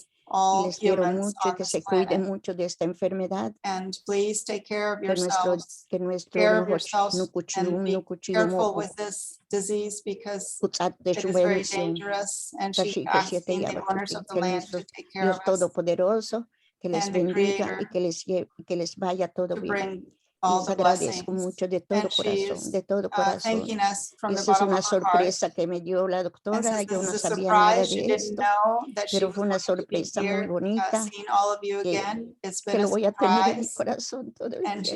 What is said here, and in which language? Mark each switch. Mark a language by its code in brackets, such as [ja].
[es] Y les quiero mucho y que se cuiden mucho de esta enfermedad. [en] And please take care of [es] Que [en] yourselves. [es] nuestro [en] And be careful with this disease because it is very dangerous. And she asks the owners of the land to take care of us. [es] Todopoderoso, que les bendiga y que les vaya todo bien. Les agradezco mucho de todo corazón, de todo corazón. Y esa es una sorpresa que me dio la doctora. Yo no sabía nada de esto, pero fue una sorpresa muy bonita que lo voy a tener en mi corazón todo el tiempo.